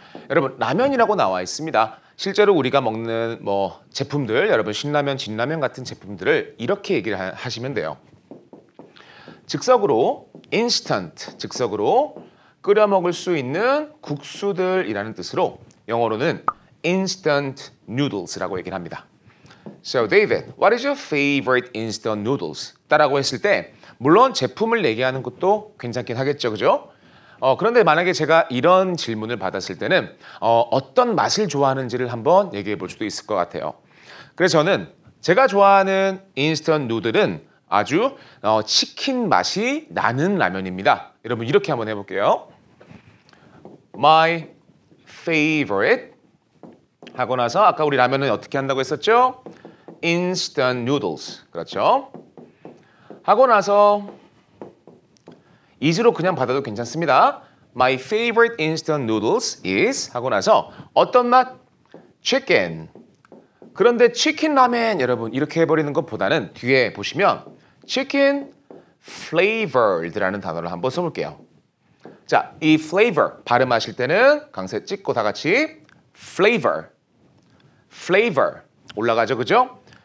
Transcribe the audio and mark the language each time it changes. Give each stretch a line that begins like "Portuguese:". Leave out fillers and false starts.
Korean: 여러분 라면이라고 나와 있습니다. 실제로 우리가 먹는 제품들 여러분 신라면, 진라면 같은 제품들을 이렇게 얘기를 하시면 돼요. 즉석으로 instant, 즉석으로 끓여 먹을 수 있는 국수들이라는 뜻으로 영어로는 instant noodles라고 얘기를 합니다.
English: So David, what is your favorite instant noodles?
Korean: 따라고 했을 때 물론 제품을 얘기하는 것도 괜찮긴 하겠죠, 그죠? 그런데 만약에 제가 이런 질문을 받았을 때는 어떤 맛을 좋아하는지를 한번 얘기해 볼 수도 있을 것 같아요. 그래서 저는 제가 좋아하는 인스턴트 누들은 아주 치킨 맛이 나는 라면입니다. 여러분 이렇게 한번 해볼게요.
English: My favorite
Korean: 하고 나서 아까 우리 라면은 어떻게 한다고 했었죠?
English: Instant noodles.
Korean: 그렇죠? 하고 나서 is로 그냥 받아도 괜찮습니다.
English: My favorite instant noodles is
Korean: 하고 나서 어떤 맛?
English: chicken.
Korean: 그런데 치킨 라멘 여러분 이렇게 해버리는 것보다는 뒤에 보시면 chicken flavored라는 단어를 한번 써볼게요. 자, 이 flavor 발음하실 때는 강세 찍고 다 같이 flavor, flavor 올라가죠, 그죠?